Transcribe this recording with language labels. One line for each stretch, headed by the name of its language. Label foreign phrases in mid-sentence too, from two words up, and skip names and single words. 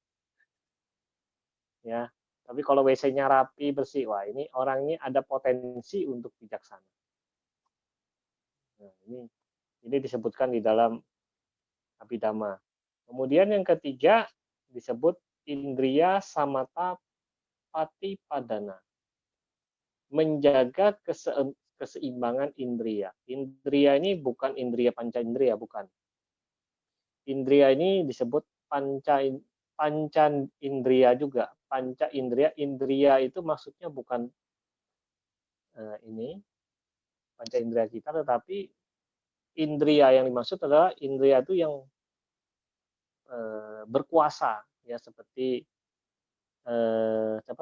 Indonesian: Ya, tapi kalau WC-nya rapi, bersih, wah ini orang ini ada potensi untuk bijaksana. Nah, ini disebutkan di dalam Abhidhamma. Kemudian yang ketiga disebut
Pali: indriya samata patipadana.
Indonesian: Menjaga keseimbangan indriya. Indriya ini bukan indriya panca indriya, bukan. Indriya ini disebut panca indriya juga. Panca indriya, indriya itu maksudnya bukan ini panca indriya kita, tetapi indriya yang dimaksud adalah indriya itu yang berkuasa, ya, seperti apa?